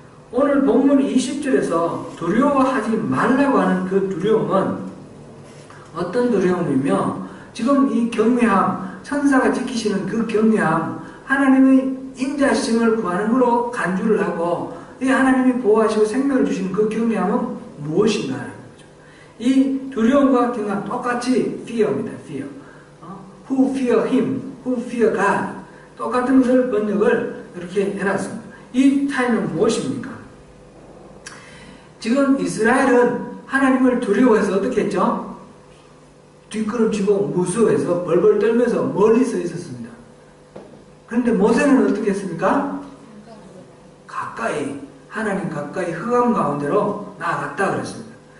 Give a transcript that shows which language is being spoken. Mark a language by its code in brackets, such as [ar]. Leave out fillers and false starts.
[ko] 오늘 본문 20절에서 두려워하지 말라고 하는 그 두려움은 어떤 두려움이며, 지금 이 경외함, 천사가 지키시는 그 경외함, 하나님의 인자심을 구하는 것으로 간주를 하고 이 하나님이 보호하시고 생명을 주시는 그 경외함은 무엇인가 하는 거죠. 이 두려움과 경외함 똑같이 fear입니다. [en] fear. Who fear him, who fear God. [ko] 똑같은 것을 번역을 이렇게 해놨습니다. 이 차이는 무엇입니까? 지금 이스라엘은 하나님을 두려워해서 어떻게 했죠? 뒷걸음치고 무서워해서 벌벌 떨면서 멀리 서 있었습니다. 그런데 모세는 어떻게 했습니까? 가까이, 하나님 가까이 흑암 가운데로 나아갔다 그랬습니다.